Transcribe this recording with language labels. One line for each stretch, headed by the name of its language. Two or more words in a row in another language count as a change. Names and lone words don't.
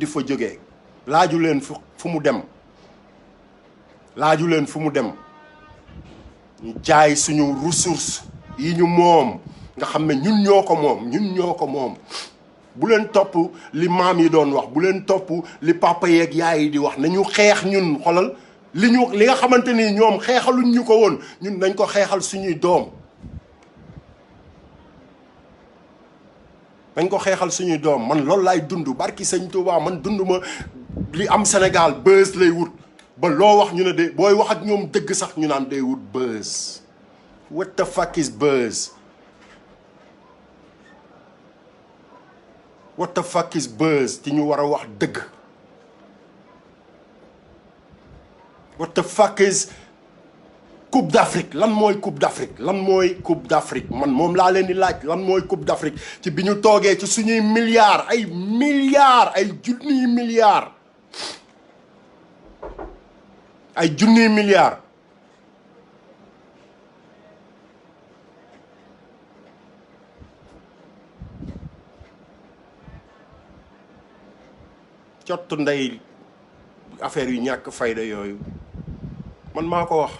Wolof: fa jógee laaju leen fu mu dem laaju leen fu mu dem ñu jaay suñu ressource yi ñu moom nga xam ne ñun ñoo ko moom bu leen topp li maam yi doon wax bu leen topp li papa yeeg yaay yi di wax nañu xeex ñun xolal li nga xamante ni ñoom xeexaluñ ñu ko woon ñun nañ ko xeexal suñuy doom dañ ko xeexal suñuy doom man loolu laay dund barki sëñ Touba man dund ma li am Sénégal buzz lay wut ba loo wax ñu ne de booy wax ak ñoom dëgg sax ñu naan day wut buzz
English: what the fuck is buzz what the fuck is buzz
Wolof: ci ñu war a wax dëgg
English: what the fuck is
Wolof: Coupe d'Afrique lan mooy Coupe d'Afrique lan mooy Coupe d'Afrique man moom laa leen di laaj lan mooy Coupe d'Afrique ci bi ñu toogee ci suñuy milliards ay junniy milliards ay junniy milliards cottu ndey affaire yu ñàkk fayda yooyu man maa ko wax